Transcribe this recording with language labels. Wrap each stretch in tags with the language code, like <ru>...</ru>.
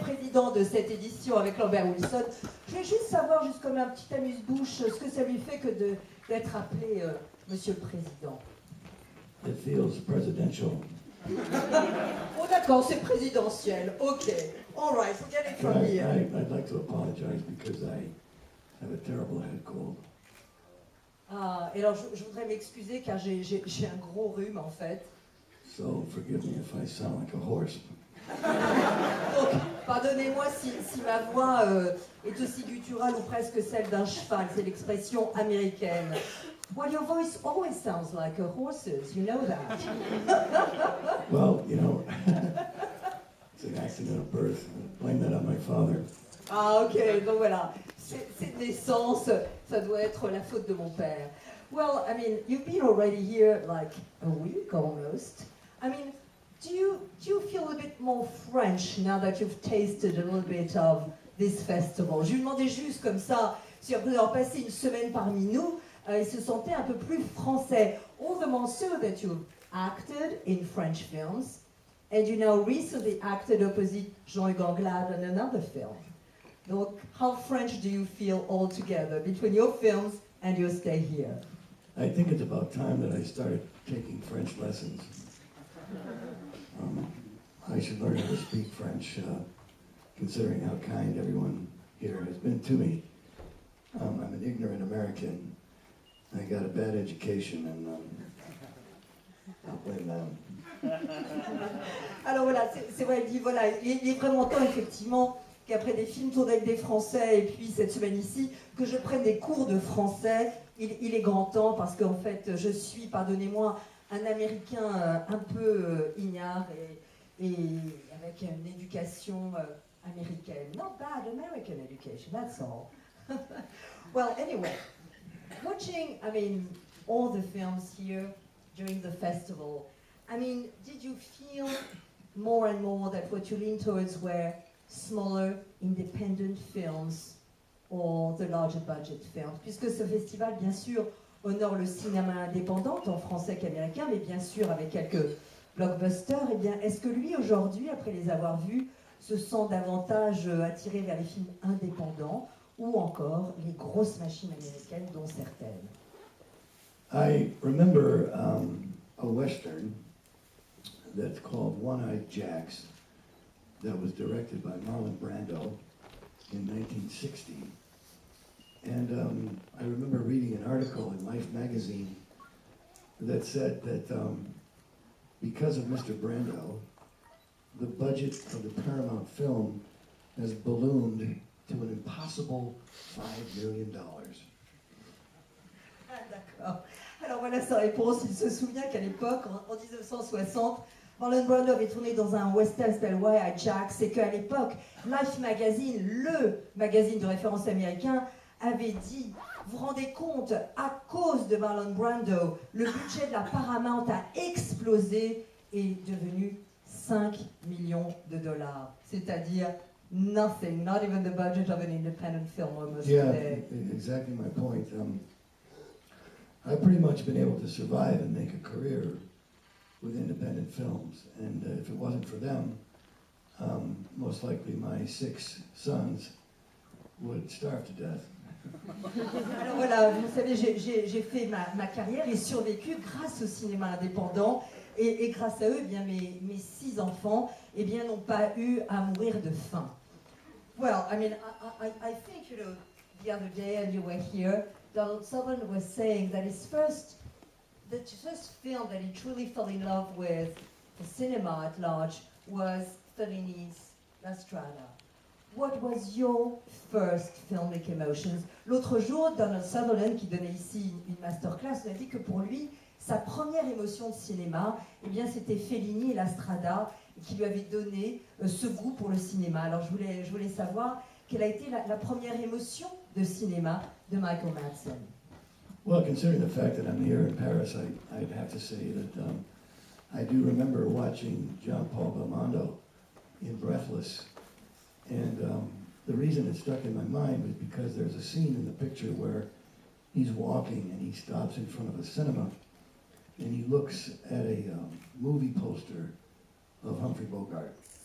<fr>président de cette édition avec Lambert Wilson. Je voulais juste savoir, juste comme un petit amuse-bouche, ce que ça lui fait que d'être appelé Monsieur le Président.</fr> <en>It feels presidential.</en> <fr>Oh d'accord, c'est présidentiel. Ok.</fr> <en>All right, forget it from here. I'd like to apologize because I have a terrible head cold.</en> <fr>Ah, et alors je voudrais m'excuser car j'ai un gros rhume en fait.</fr> <en>So forgive me if I sound like a horse.</en> <fr>Donc, pardonnez-moi si ma voix est aussi gutturale ou presque celle d'un cheval, c'est l'expression américaine.</fr> <en>Well, your voice always sounds like a horse's, you know that. Well, you know, it's an accident of birth. Blame that on my father.</en> <fr>Ah, ok, donc voilà. Cette naissance, ça doit être la faute de mon père.</fr> <en>Well, I mean, you've been already here like a week almost. I mean, do you feel a bit more French now that you've tasted a little bit of this festival?</en> <fr>Je lui demandais juste comme ça, si après avoir passé une semaine parmi nous, il se sentait un peu plus français.</fr> <en>All the more so that you've acted in French films, and you now recently acted opposite Jean-Hugues Anglade in another film.</en> <fr>Donc,</fr> <en>how French do you feel altogether between your films and your stay here? I think it's about time that I started taking French lessons. I should learn how to speak French, considering how kind everyone here has been to me. I'm an ignorant American. I got a bad education, and I'll blame them.</en> <fr>Alors voilà, c'est vrai, il dit voilà, il est vraiment temps effectivement qu'après des films tournés avec des Français et puis cette semaine ici, que je prenne des cours de français. Il est grand temps parce qu'en fait, je suis, pardonnez-moi, un Américain un peu ignare et avec une éducation américaine.</fr> <en>Not bad American education, that's all. Well, anyway, watching, I mean, all the films here during the festival, I mean, did you feel more and more that what you lean towards were smaller, independent films or the larger budget films?</en> <fr>Puisque ce festival, bien sûr, honore le cinéma indépendant, tant français qu'américain, mais bien sûr avec quelques blockbusters. Eh bien, est-ce que lui, aujourd'hui, après les avoir vus, se sent davantage attiré vers les films indépendants ou encore les grosses machines américaines, dont certaines?</fr> <en>I remember a Western that's called One-Eyed Jacks that was directed by Marlon Brando in 1960. And I remember reading an article in Life magazine that said that because of Mr. Brando, the budget of the Paramount film has ballooned to an impossible $5 million.</en> <fr>Ah, d'accord. Alors voilà sa réponse. Il se souvient qu'à l'époque, en 1960, Marlon Brando avait tourné dans un western s'appelle One-Eyed Jacks, et qu'à l'époque, Life Magazine, le magazine de référence américain, avait dit, vous vous rendez compte, à cause de Marlon Brando, le budget de la Paramount a explosé et est devenu 5 millions de dollars. C'est-à-dire</fr> <en>nothing, not even the budget of an independent film almost today. Exactly my point. I've pretty much been able to survive and make a career with independent films, and if it wasn't for them, most likely my 6 sons would starve to death.</en> <fr>Alors voilà, vous savez, j'ai fait ma carrière et survécu grâce au cinéma indépendant, et grâce à eux, eh bien, mes 6 enfants eh bien, n'ont pas eu à mourir de faim.</fr> <en>Well, I mean, I think, you know, the other day, and you were here, Donald Sutherland was saying that the first film that he truly fell in love with, the cinema at large, was Fellini's La Strada. What was your first filmic emotions?</en> <fr>L'autre jour, Donald Sutherland, qui donnait ici une masterclass, nous a dit que pour lui, sa première émotion de cinéma, eh bien, c'était Fellini et La Strada, qui lui avait donné ce goût pour le cinéma. Alors, je voulais savoir quelle a été la première émotion de cinéma de Michael Madsen.</fr> <en>Well, considering the fact that I'm here in Paris, I'd have to say that I do remember watching Jean-Paul Belmondo in Breathless. And the reason it stuck in my mind was because there's a scene in the picture where he's walking and he stops in front of a cinema and he looks at a movie poster of Humphrey Bogart.</en>